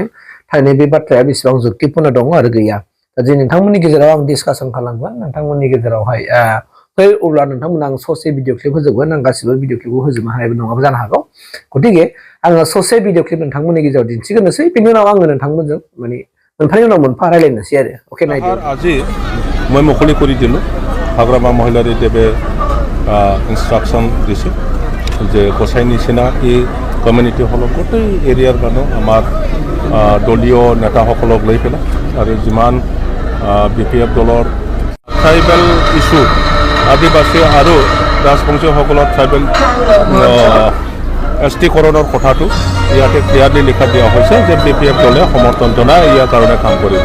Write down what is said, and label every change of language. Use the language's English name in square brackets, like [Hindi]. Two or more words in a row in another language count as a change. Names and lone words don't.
[Bodo] थारैनो बे बाथ्राया बेसेबां जुक्तिपूर्ण दङ आरो गैया। दा जे नोंथांमोननि गेजेराव आं डिसकासन खालामगोन नोंथांमोननि गेजेरावहाय अब्ला नोंथांमोना आं ससे भिडिअ क्लिप होजोबगोन। आं गासिबो भिडिअ क्लिपखौ होजोबनो हानायबो नङाबो जानो हागौ। गतिके आङो ससे भिडिअ क्लिप नोंथांमोननि गेजेराव दिन्थिग्रोनोसै, बेनि उनाव आङो नोंथांमोनजों माने मोनफानि उनाव मोनफा रायलायनोसै आरो ओके नायदो। [Assamese] আজি মই মুকলি কৰি দিলোঁ হাগ্ৰামা মহিলাৰী দেৱে ইনষ্ট্ৰাকশ্যন দিছে যে গোসাইনী চিনা এই কমিউনিটিসকলক গোটেই এৰিয়াৰ মানুহ আমাৰ দলীয় নেতাসকলক লৈ পেলাই আৰু যিমান BPF দলৰ ট্ৰাইবেল ইছ্যু আদিবাসী আৰু ৰাজবংশীসকলৰ ট্ৰাইবেল এছটিকৰণৰ কথাটো ইয়াতে ক্লিয়াৰলি লিখা দিয়া হৈছে যে BPF দলে সমৰ্থন জনাই ইয়াৰ কাৰণে কাম কৰিব।